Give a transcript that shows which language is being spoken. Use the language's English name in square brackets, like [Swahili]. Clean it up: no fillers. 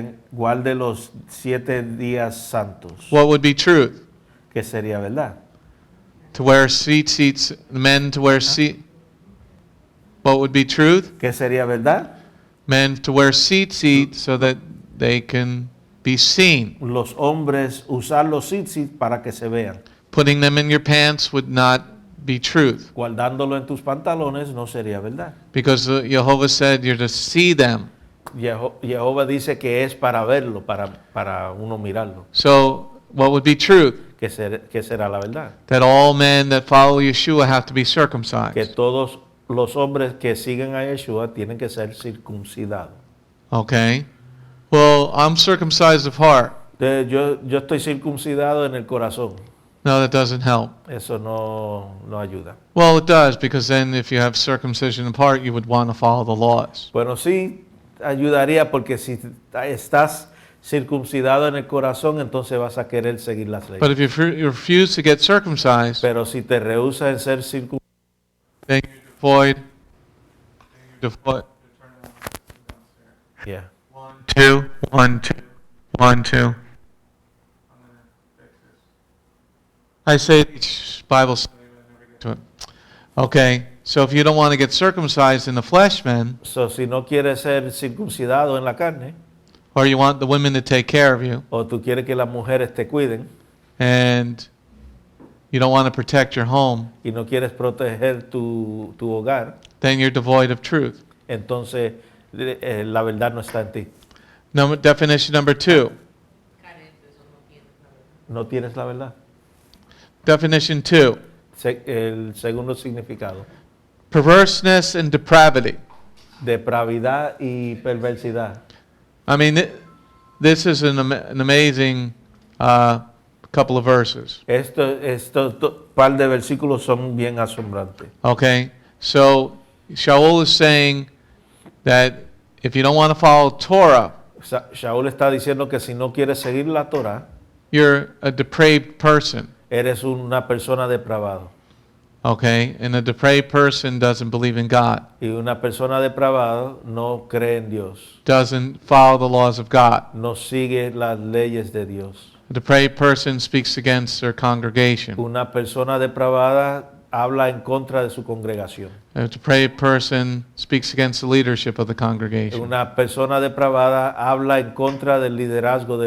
[Spanish] Guarde los 7 días santos. [English] What would be truth? [Spanish] ¿Qué sería verdad? [English] To wear seats, men to wear seat. What would be truth? [Spanish] ¿Qué sería verdad? [English] Men to wear seats so that they can be seen. [Spanish] Los hombres usar los tzitzit para que se vean. [English] Putting them in your pants would not be truth. [Spanish] Guardándolo en tus pantalones no sería verdad. [English] Because Jehovah said you're to see them. [Spanish] Jehová dice que es para verlo, para uno mirarlo. [English] So what would be truth? [Spanish] ¿Qué será la verdad? [English] That all men that follow Yeshua have to be [Spanish] Que [English] circumcised. [Spanish] todos los hombres que siguen a Yeshua tienen que ser circuncidados. [English] Okay. Well, I'm circumcised of heart. [Spanish] Yo estoy circuncidado en el corazón. [English] No, that doesn't help. [Spanish] Eso no ayuda. [English] Well, it does, because then if you have circumcision of heart, you would want to follow the laws. [Spanish] Bueno, sí ayudaría porque si estás circuncidado en el corazón, entonces vas a querer seguir las leyes. [English] But if you refuse to get circumcised, [Spanish] Pero si te rehusas en ser circuncidado, [English] then you're devoid. yeah. 1, 2, 1, 2, 1, 2. I say each Bible study, but I never get to it. Okay, so if you don't want to get circumcised in the flesh, men, [Spanish] So, si no quieres ser circuncidado en la carne, [English] or you want the women to take care of you, [Spanish] o tú quieres que las mujeres te cuiden [English] and you don't want to protect your home, [Spanish] y no quieres proteger tu hogar, [English] then you're devoid of truth. [Spanish] entonces la verdad no está en ti. [English] Definition number 2. [Spanish] No tienes la verdad. [English] Definition 2. [Spanish] El segundo significado. [English] Perverseness and depravity. [Spanish] Depravidad y perversidad. [English] I mean, this is an amazing couple of verses. [Spanish] Estos par de versículos son bien asombrantes. [English] Okay, so Sha'ul is saying that if you don't want to follow Torah, [Spanish] Sha'ul está diciendo que si no quieres seguir la Torah, [English] you're a depraved person. [Spanish] eres una persona depravada. [English] Okay? And a depraved person doesn't believe in God, [Spanish] Y una persona depravada no cree en Dios, [English] doesn't follow the laws of God. [Spanish] no sigue las leyes de Dios. [English] A depraved person speaks against their congregation. [Spanish] Una persona depravada habla en contra de su congregación. [English] A depraved person speaks against the leadership of the congregation. [Spanish] Una persona depravada habla en contra del liderazgo de